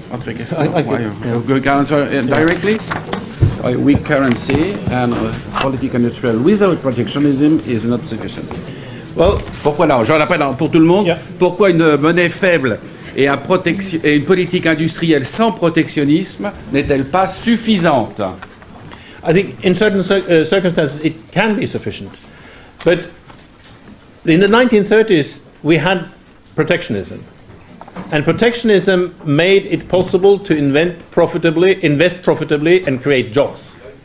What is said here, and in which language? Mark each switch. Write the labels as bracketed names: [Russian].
[English] You can answer directly? A weak currency and political industrial without protectionism is not sufficient. Well, [French] pourquoi là? Je rappelle pour tout le monde. Yeah. Pourquoi une monnaie faible et une politique industrielle sans protectionnisme n'est-elle pas suffisante? [English] I think in certain circumstances it can be sufficient. But in the 1930s we had protectionism. And protectionism made it possible to invest profitably and create jobs.